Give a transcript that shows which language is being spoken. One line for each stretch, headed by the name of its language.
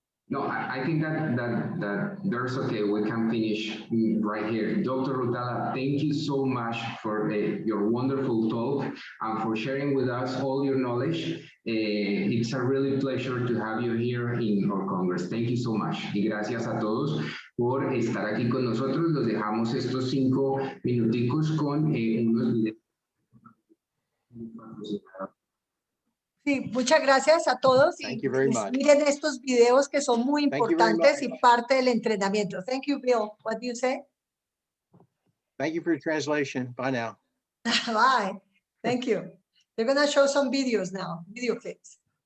English: No, I think that there's okay. We can finish right here. Dr. Rutala, thank you so much for your wonderful talk and for sharing with us all your knowledge. It's a really pleasure to have you here in our Congress. Thank you so much.
Spanish: Y gracias a todos por estar aquí con nosotros. Los dejamos estos 5 minuticos con unos videos. Sí, muchas gracias a todos.
English: Thank you very much.
Spanish: Miren estos videos que son muy
English: Thank you very
Spanish: importantes y
English: much.
Spanish: parte del entrenamiento.
English: Thank you, Bill. What do you say? Thank you for your translation. Bye now. Bye. Thank you. They're going to show some videos now, video clips.